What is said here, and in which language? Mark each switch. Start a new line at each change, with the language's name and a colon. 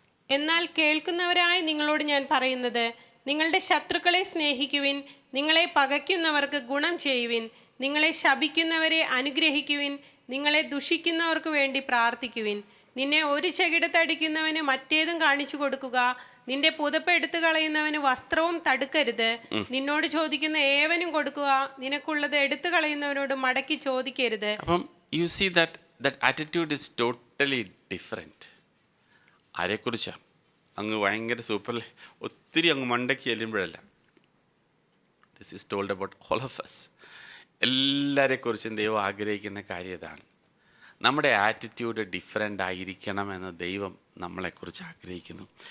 Malayalam: എന്നാൽ കേൾക്കുന്നവരായി നിങ്ങളോട് ഞാൻ പറയുന്നത്, നിങ്ങളുടെ ശത്രുക്കളെ സ്നേഹിക്കുവിൻ, നിങ്ങളെ പകയ്ക്കുന്നവർക്ക് ഗുണം ചെയ്യുവിൻ, നിങ്ങളെ ശപിക്കുന്നവരെ അനുഗ്രഹിക്കുവിൻ, നിങ്ങളെ ദുഷിക്കുന്നവർക്ക് വേണ്ടി പ്രാർത്ഥിക്കുവിൻ. നിന്നെ ഒരു ചെകിടത്തടിക്കുന്നവന് മറ്റേതും കാണിച്ചു കൊടുക്കുക, നിന്റെ പുതപ്പ് എടുത്തു കളയുന്നവന് വസ്ത്രവും തടുക്കരുത്. നിന്നോട് ചോദിക്കുന്ന ഏവനും കൊടുക്കുക, നിനക്കുള്ളത് എടുത്തു കളയുന്നവനോട് മടക്കി ചോദിക്കരുത്.
English: അപ്പം you see that attitude is totally different.
Malayalam: ആരെക്കുറിച്ചാണ്? അങ്ങ് ഭയങ്കര സൂപ്പർ, ഒത്തിരി അങ്ങ് മണ്ടയ്ക്ക് ചെല്ലുമ്പോഴല്ല.
English: This is told about all of us.
Malayalam: എല്ലാവരെക്കുറിച്ചും ദൈവം ആഗ്രഹിക്കുന്ന കാര്യം ഇതാണ്. നമ്മുടെ ആറ്റിറ്റ്യൂഡ് ഡിഫറെൻ്റ് ആയിരിക്കണമെന്ന് ദൈവം നമ്മളെക്കുറിച്ച് ആഗ്രഹിക്കുന്നു.